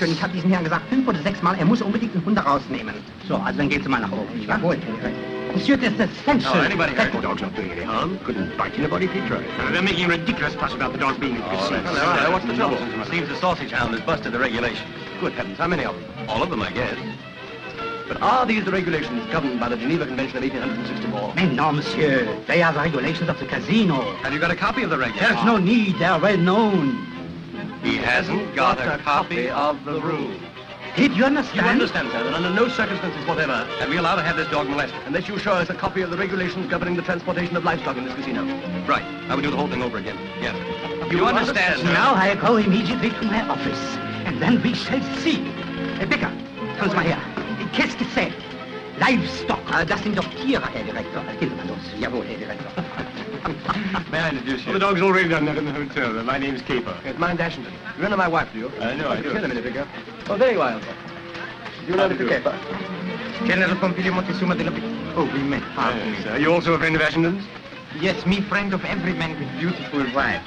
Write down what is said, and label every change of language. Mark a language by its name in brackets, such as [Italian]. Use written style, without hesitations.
[German] Ich habe diesen Herrn gesagt 5 oder 6 Mal, er muss unbedingt einen Hund rausnehmen. So, also dann geht's mal nach oben. nicht wahr? Jawohl, Herr Direktor. Monsieur, das ist essential. [English] Oh, anybody hurt? The dog's not doing any harm. Couldn't bite anybody if he tried. They're making a ridiculous fuss about the dog being deceased. Hello, what's the trouble? Seems the sausage hound has busted the regulations. Good heavens, how many of them? All of them, I guess. But are these the regulations governed by the Geneva Convention of 1864? [French] Mais non, monsieur. [English] They are the regulations of the casino. Have you got a copy of the regulations? There's no need. They are well known. He hasn't got a copy of the rules. Did you You understand? understand, sir, that under no circumstances whatever, Are we allowed to have this dog molested? unless you show us a copy of the regulations governing the transportation of livestock in this casino. Right. I would do the whole thing over again. Yes. You understand, sir? Now I go immediately to my office, and then we shall see. [German] Herr Becker, kommen Sie mal her. [French] Qu'est-ce que c'est? Livestock. [German] Das sind doch Tiere, Herr Direktor. Gehen Sie mal los. Jawohl, Herr Direktor. [English] May I introduce you? the dog's already done that in the hotel. My name's Caper. It's mine, Dashington. You know my wife, do you? I know, I do. Kill a minute ago. Oh, there you are. Do you know Mr. Caper? General Pompilio Montezuma della Villa. Oh, we met. Yes, are you also a friend of Ashington's? Yes, me friend of every man with beautiful wife.